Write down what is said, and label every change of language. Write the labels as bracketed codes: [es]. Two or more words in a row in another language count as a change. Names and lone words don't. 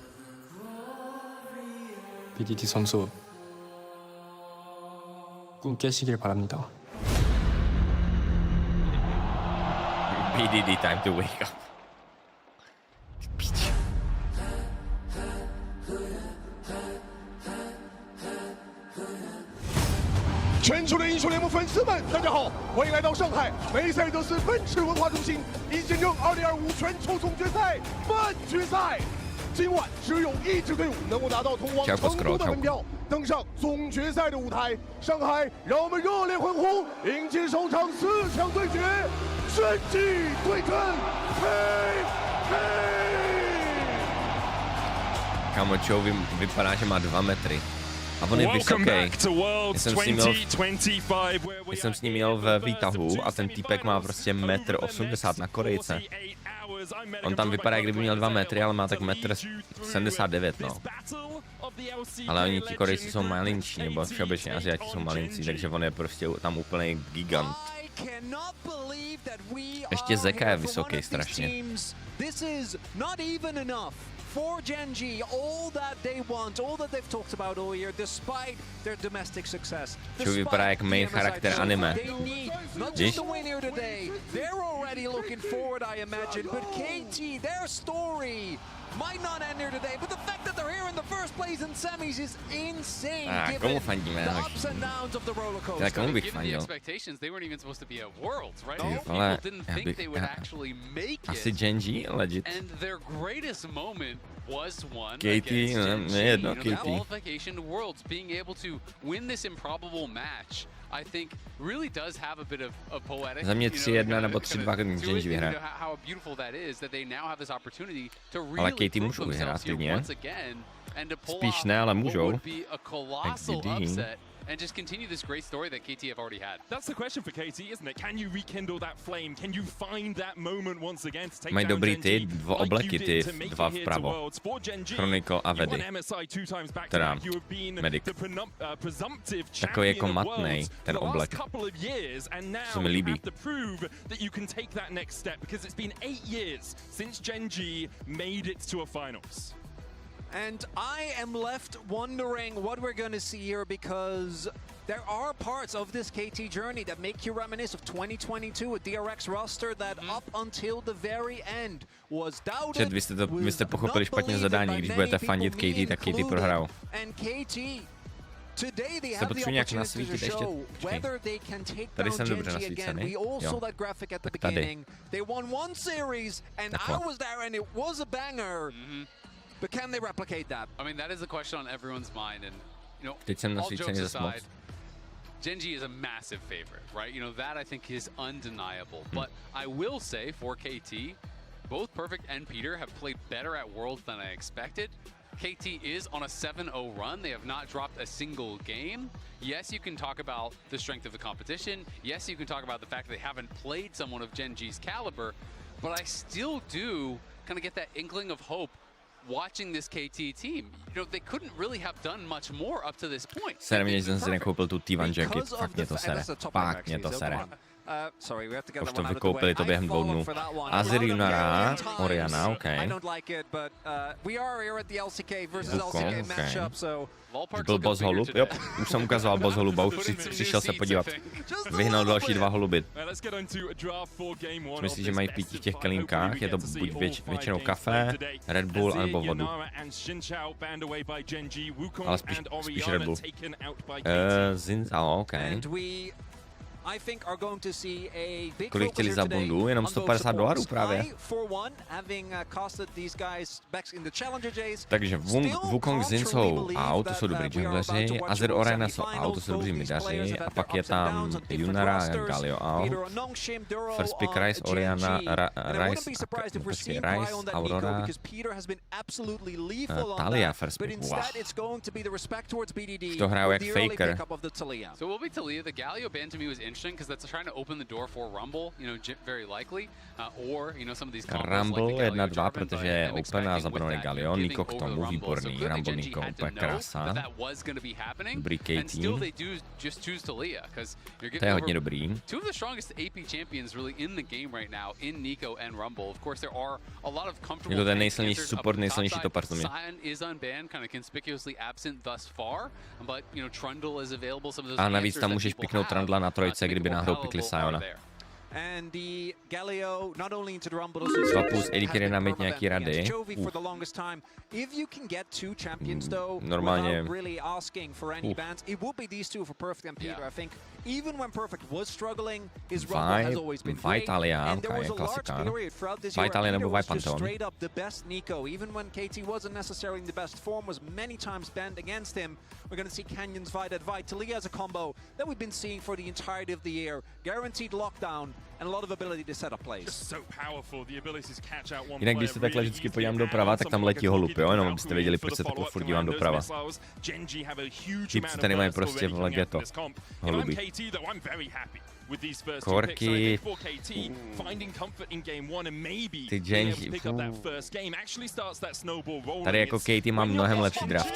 [ko] BDD 선수 꿈 깨시길 바랍니다. [en] BDD time to wake up. [zh] " 全球的英雄联盟粉丝们，大家好，欢迎来到上海梅赛德斯奔驰文化中心，一见证2025全球总决赛半决赛。今晚只有一支队伍能够拿到通往成都的门票，登上总决赛的舞台。上海，让我们热烈欢呼，迎接首场4强对决，神迹对阵KT。 [cs] Kámo, Joe vypadá, že má 2 metry. A on je vysoký. Já jsem s ním jel ve výtahu a ten týpek má prostě 1,80 m na Korejce. On tam vypadá, kdyby měl 2 metry, ale má tak 1,79 m, no. Ale oni ti Korejci jsou malinčí, nebo všeobecně Asiati jsou malincí, takže on je prostě tam úplný gigant. Ještě Zeka je vysoký strašně. [en] for Genji, all that they want, all that they've talked about all year, despite their domestic success. [cs] Čo vypadá jak [en] main charakter [cs] anime. [en] They need not just to win here today. They're already looking forward, I imagine. But KT, their story might not end here today, but the fact that they're here in the first place in semis is insane. [cs] Komu fandíme? [en] The ups and downs of the roller coaster. [cs] Komu bych [en] Given the [cs] fandil? [en] expectations, they weren't even supposed to be at Worlds, right? [cs] Ty [en] People [cs] vole, [en] didn't think they would actually make [cs] asi [en] it. Genji, legit. And their greatest moment was one KT, against Genji. [cs] nejedno [en] The KT. qualification to Worlds, being able to win this improbable match, I think really does have a bit of poetic. [cs] Za mě 3-1 nebo 3-2 Genji vyhraje. [en] How beautiful that is that they now have this opportunity to [cs] Ale [en] really KT prove [cs] můžou vyhrát [en] themselves here [cs] klidně. [en] once again and to pull [cs] Spíš [en] off [cs] ne, ale [en] what [cs] můžou. [en] would be a colossal XDD. upset and just continue this great story that KT have already had. That's the question for KT, isn't it? Can you rekindle that flame? Can you find that moment once again to take [cs] Mají [en] down [cs] dobrý [en] Genji [cs] ty dva obleky, [en] like you [cs] ty [en] did to make [cs] dva [en] it here to [cs] vpravo. [en] Worlds? For Genji, [cs] Chronicle a [en] you won [cs] Vedy. [en] MSI 2 times back to [cs] Teda [en] back. You have been [cs] medic. [en] the presumptive [cs] Takový jako [en] champion of [cs] matnej, [en] Worlds [cs] ten [en] for the [cs] oblek. [en] last couple of years, and [cs] Se [en] now [cs] mi [en] you [cs] líbí. [en] have to prove that you can take that next step because it's been 8 years since Genji made it to a finals. And I am left wondering what we're going to see here, because there are parts of this KT journey that make you reminisce of 2022, a DRX roster that up until the very end was doubted. [cs] Vy jste pochopili špatně zadání, když budete fandit KT, tak KT prohrál. [en] And KT, today they [cs] Jste [en] have the [cs] potřebuji nějak [en] opportunity to [cs] nasvítit ještě? [en] show whether they can take [cs] Tady [en] down [cs] jsem dobře [en] Genji again. [cs] nasvícený. [en] We all [cs] Jo. [en] saw that graphic at the [cs] Tak tady. [en] beginning. They won one series and [cs] Takhle. [en] I was there and it was a banger. But can they replicate that? I mean, that is a question on everyone's mind, and [cs] Teď jsem [en] all [cs] nasvícený [en] jokes [cs] zas moc. [en] aside, Genji is a massive favorite, right? That I think is undeniable. But I will say for KT, both Perfect and Peter have played better at Worlds than I expected. KT is on a 7-0 run. They have not dropped a single game. Yes, you can talk about the strength of the competition. Yes, you can talk about the fact that they haven't played someone of Genji's caliber. But I still do kind of get that inkling of hope watching this KT team. They couldn't really have done much more up to this point. [cs] Sere mě, že jsem si nekoupil tu T1 jacket, fakt mě to sere. Fakt mě to sere. [en] Sorry, we have to get [cs] Už [en] that [cs] to [en] one out of the way. [cs] vykoupili to během 2 dnů. Azir Yunara, Oriana, [en] OK. I don't like it, but we are here at the LCK versus LCK matchup, so [cs] Byl boss holub, jo, už jsem ukazoval boss holuba, už přišel se podívat. Vyhnal další 2 holuby. Myslím, že mají pití v těch kelímkách, je to buď většinou kafe, Red Bull, anebo vodu. Ale spíš Red Bull. Zinzao, OK. Kolik chtěli za bundu? Jenom $150 právě. Takže Wukong, Zin jsou out, to jsou dobrý jungleři, Azir Oriana jsou out, to jsou dobří midaři, a pak je tam Yunara, Galio out, [en] First Pick [cs] Rice, Oriana, Rice, Aurora, Talia [en] First Pick, [cs] wow. To hrajou jak Faker. [en] So will be Talia. The Galio ban to me was interesting because that's trying to open the door for Rumble, very likely, or some of these combos Rumble like the Galio [cs] 1-2, [en] Jarvan, [cs] protože [en] but [cs] je [en] I'm open a expecting [cs] zabraný [en] with that, [cs] Galio, [en] giving [cs] Niko k [en] over [cs] tomu [en] Rumble. So [cs] výborný, good that Rumble [en] Genji [cs] Niko [en] had to [cs] úplně [en] know [cs] krása. [en] that was going to be happening, [cs] Dobrý [en] and still [cs] KT. [en] they do just choose Talia because you're [cs] To je [en] giving [cs] hodně [en] over [cs] dobrý. [en] 2 of the strongest AP champions really in the game right now in Nico and Rumble. Of course, there are a lot of comfortable. [cs] Je to ten [en] tank [cs] nejsilnější [en] answers up [cs] support, [en] the top [cs] nejsilnější [en] side. [cs] topar, co mě. [en] Sion is unbanned, kind of conspicuously absent thus far, but Trundle is available. Some of those [cs] A navíc [en] answers [cs] tam [en] that [cs] můžeš [en] people [cs] piknout [en] have, [cs] Trundla na trojce, kdyby náhodou [en] available [cs] pikli [en] are [cs] Siona. [en] there. And the Galio not only into the Rumble, [cs] Plus Erik jde nám mít nějaký rady. [en] for the longest time. If you can get 2 champions though, [cs] normálně. [en] without really asking for any bans, it would be these 2 for Perfect and Peter. I think even when Perfect was struggling, his Rumble has always been great. [cs] Vitalia, [en] And there [cs] okay, [en] was a large [cs] klasika. [en] period throughout this year [cs] Vitalia [en] where [cs] nebo [en] Peter was just [cs] Vipantheon. [en] straight up the best Nico. Even when KT wasn't necessarily in the best form, was many times banned against him. We're going to see Canyon's Vitalia as a combo that we've been seeing for the entirety of the year. Guaranteed lockdown and a lot of ability to set up plays. [cs] Jinak když se takhle vždycky podívám doprava, tak tam letí holub, jo, jenom abyste věděli, proč se takhle furt dívám doprava. Tipci tady mají prostě v legeto holuby. Korky, ty Genji, tady jako Katie má mnohem lepší draft.